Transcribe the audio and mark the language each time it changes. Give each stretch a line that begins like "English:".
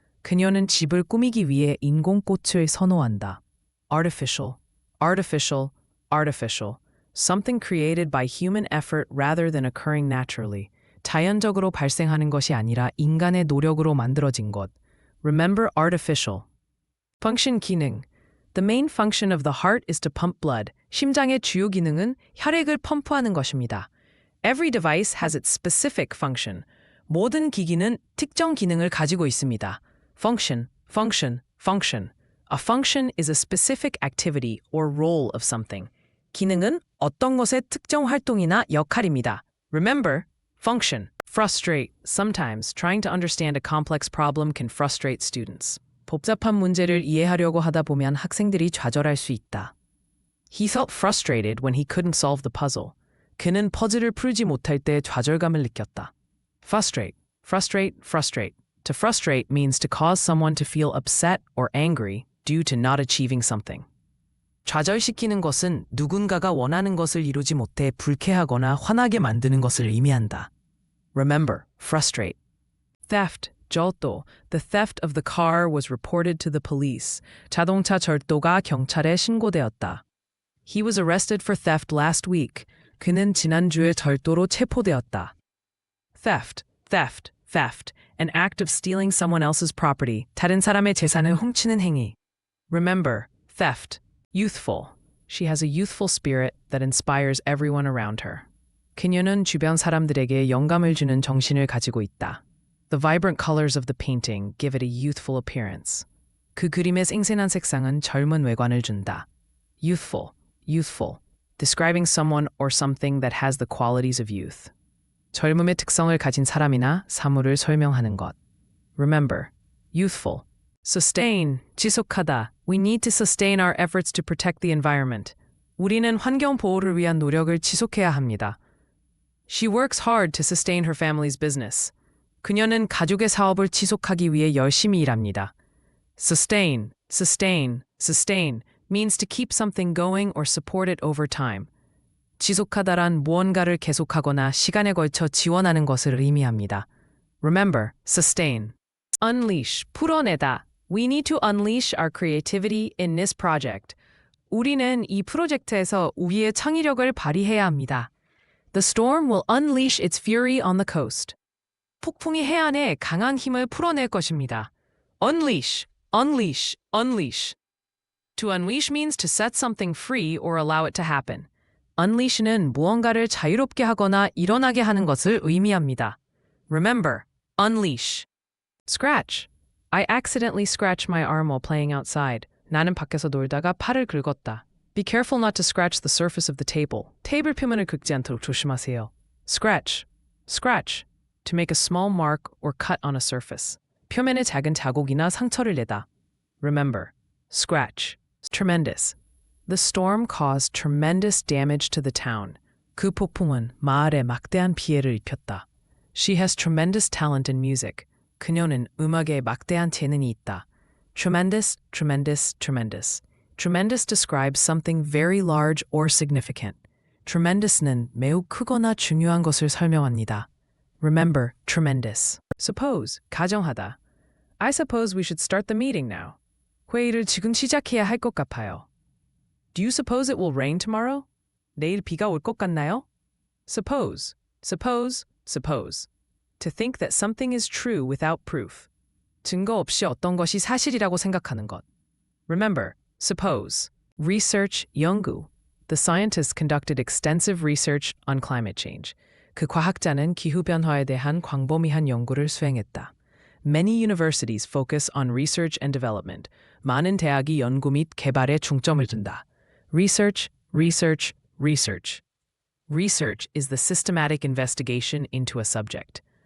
Korean: 그녀는 집을 꾸미기 위해 인공 꽃을 선호한다.
English: Artificial, artificial, artificial. Something created by human effort rather than occurring naturally.
Korean: 자연적으로 발생하는 것이 아니라 인간의 노력으로 만들어진 것.
English: Remember artificial. Function 기능. The main function of the heart is to pump blood.
Korean: 심장의 주요 기능은 혈액을 펌프하는 것입니다.
English: Every device has its specific function.
Korean: 모든 기기는 특정 기능을 가지고 있습니다.
English: Function, function, function. A function is a specific activity or role of something.
Korean: 기능은 어떤 것의 특정 활동이나 역할입니다.
English: Remember, function. Frustrate. Sometimes trying to understand a complex problem can frustrate students.
Korean: 복잡한 문제를 이해하려고 하다 보면 학생들이 좌절할 수 있다.
English: He felt frustrated when he couldn't solve the puzzle.
Korean: 그는 퍼즐을 풀지 못할 때 좌절감을 느꼈다.
English: Frustrate, frustrate, frustrate. To frustrate means to cause someone to feel upset or angry due to not achieving something.
Korean: 좌절시키는 것은 누군가가 원하는 것을 이루지 못해 불쾌하거나 화나게 만드는 것을 의미한다.
English: Remember, frustrate. Theft, 절도. The theft of the car was reported to the police.
Korean: 자동차 절도가 경찰에 신고되었다.
English: He was arrested for theft last week.
Korean: 그는 지난주에 절도로 체포되었다.
English: Theft, theft, theft. An act of stealing someone else's property.
Korean: 다른 사람의 재산을 훔치는 행위.
English: Remember, theft. Youthful. She has a youthful spirit that inspires everyone around her.
Korean: 그녀는 주변 사람들에게 영감을 주는 정신을 가지고 있다.
English: The vibrant colors of the painting give it a youthful appearance.
Korean: 그 그림의 생생한 색상은 젊은 외관을 준다.
English: Youthful, youthful. Describing someone or something that has the qualities of youth.
Korean: 젊음의 특성을 가진 사람이나 사물을 설명하는 것.
English: Remember, youthful. Sustain, 지속하다. We need to sustain our efforts to protect the environment.
Korean: 우리는 환경 보호를 위한 노력을 지속해야 합니다.
English: She works hard to sustain her family's business.
Korean: 그녀는 가족의 사업을 지속하기 위해 열심히 일합니다. Sustain,
English: Sustain means to keep something going or support it over time.
Korean: 지속하다란 무언가를 계속하거나 시간에 걸쳐 지원하는 것을 의미합니다.
English: Remember, sustain. Unleash, 풀어내다. We need to unleash our creativity in this project.
Korean: 우리는 이 프로젝트에서 우리의 창의력을 발휘해야 합니다.
English: The storm will unleash its fury on the coast.
Korean: 폭풍이 해안에 강한 힘을 풀어낼 것입니다.
English: Unleash, unleash, unleash. To unleash means to set something free or allow it to happen.
Korean: Unleash는 무언가를 자유롭게 하거나 일어나게 하는 것을 의미합니다.
English: Remember, unleash. Scratch. I accidentally scratched my arm while playing outside.
Korean: 나는 밖에서 놀다가 팔을 긁었다.
English: Be careful not to scratch the surface of the table.
Korean: 테이블 표면을 긁지 않도록 조심하세요.
English: Scratch. Scratch. To make a small mark or cut on a surface.
Korean: 표면에 작은 자국이나 상처를 내다.
English: Remember, scratch. Tremendous. The storm caused tremendous damage to the town.
Korean: 그 폭풍은 마을에 막대한 피해를 입혔다.
English: She has tremendous talent in music.
Korean: 그녀는 음악에 막대한 재능이 있다.
English: Tremendous, tremendous, tremendous. Tremendous describes something very large or significant.
Korean: Tremendous는 매우 크거나 중요한 것을 설명합니다.
English: Remember, tremendous. Suppose, 가정하다. I suppose we should start the meeting now.
Korean: 회의를 지금 시작해야 할 것 같아요.
English: Do you suppose it will rain tomorrow?
Korean: 내일 비가 올 것 같나요?
English: Suppose, suppose, suppose. To think that something is true without proof.
Korean: 증거 없이 어떤 것이 사실이라고 생각하는 것.
English: Remember, suppose. Research, 연구. The scientists conducted extensive research on climate change.
Korean: 그 과학자는 기후변화에 대한 광범위한 연구를 수행했다.
English: Many universities focus on research and development.
Korean: 많은 대학이 연구 및 개발에 중점을 둔다.
English: Research, research, research. Research is the systematic investigation into a subject.